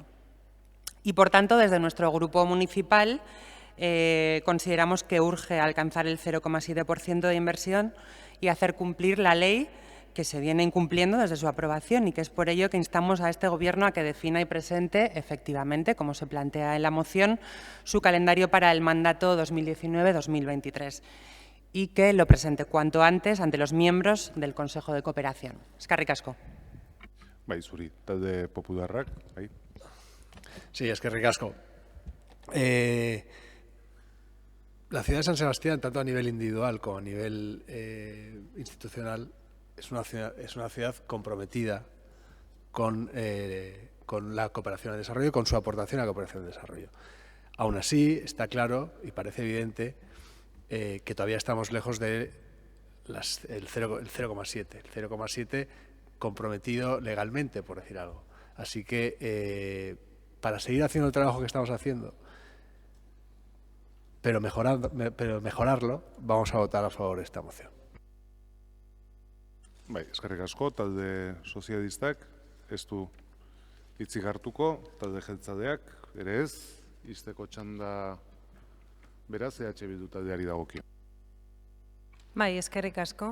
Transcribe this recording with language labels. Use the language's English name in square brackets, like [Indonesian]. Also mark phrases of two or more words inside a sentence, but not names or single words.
[Spanish] Y por tanto, desde nuestro grupo municipal consideramos que urge alcanzar el 0,7% de inversión y hacer cumplir la ley que se viene incumpliendo desde su aprobación, y que es por ello que instamos a este Gobierno a que defina y presente efectivamente, como se plantea en la moción, su calendario para el mandato 2019-2023 y que lo presente cuanto antes ante los miembros del Consejo de Cooperación. [Basque] Eskerrik asko. Bai, zuri, talde popularrak, bai. Sí, eskerrik asko. [Spanish] La ciudad de San Sebastián, tanto a nivel individual como a nivel institucional, es una ciudad comprometida con la cooperación al desarrollo, con su aportación a la cooperación al desarrollo. Aún así, está claro y parece evidente que todavía estamos lejos del 0,7. El 0,7 comprometido legalmente, por decir algo. Así que, para seguir haciendo el trabajo que estamos haciendo, pero mejorarlo, vamos a votar a favor de esta moción. [Basque] Bai, eskerrik asko, talde sozialistak ez du hitzik hartuko, talde jeltzaleak ere ez, izteko txanda beraz EH Bildu taldeari dagokio. Bai, eskerrik asko.